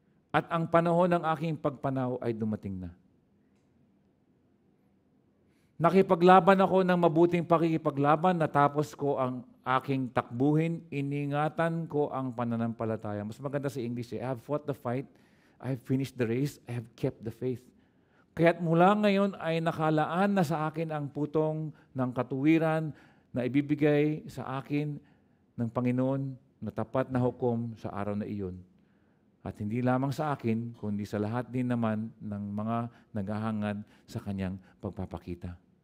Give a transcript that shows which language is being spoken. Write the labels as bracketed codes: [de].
[tl] At ang panahon ng aking pagpanaw ay dumating na. Nakipaglaban ako ng mabuting pakikipaglaban, natapos ko ang aking takbuhin, iningatan ko ang pananampalataya. Mas maganda sa English, [en] I have fought the fight, I have finished the race, I have kept the faith. [tl] Kaya't mula ngayon ay nakalaan na sa akin ang putong ng katuwiran na ibibigay sa akin ng Panginoon na tapat na hukom sa araw na iyon. At hindi lamang sa akin, kundi sa lahat din naman ng mga naghahangad sa kanyang pagpapakita.